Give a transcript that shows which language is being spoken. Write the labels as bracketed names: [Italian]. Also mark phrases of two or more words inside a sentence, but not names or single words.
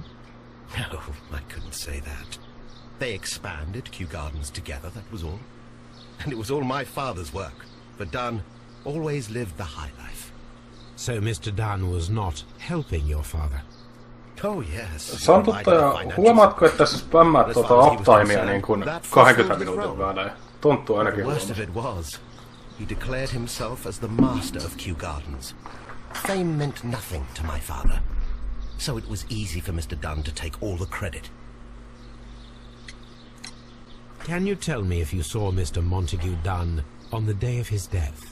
[English] No, I couldn't say that. They expanded Kew Gardens together, that was all. And it was all my father's work. But Dunn always lived the high life. So Mr. Dunn was not helping your father? Oh yes. [Finnish] Santuttaja, huomaatko, että sä spämmäät tuota uptimea niin kuin 20 minuutin välein? Tuntuu ainakin [English] The worst of it was, he declared himself as the master of Kew Gardens. Fame meant nothing to my father, so it was easy for Mr. Dunn to take all the credit. Can you tell me if you saw Mr. Montague Dunn on the day of his death?